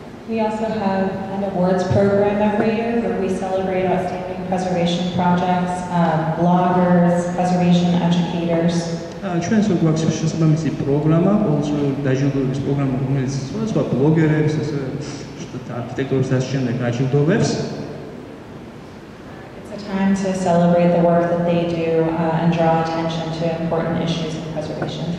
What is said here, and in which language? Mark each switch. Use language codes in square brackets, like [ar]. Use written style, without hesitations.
[en] We also have an awards program every year where we celebrate outstanding preservation projects, bloggers, preservation educators. [ka] ჩვენს გვაქვს შესაბამისი პროგრამა, ყოველწლიური დაჯილდოების პროგრამა, რომელიც სხვადასხვა ბლოგერებს, ასე არქიტექტორის და შემდეგ აჯილდოვებს. [en] Time to celebrate the work that they do and draw attention to important issues in preservation.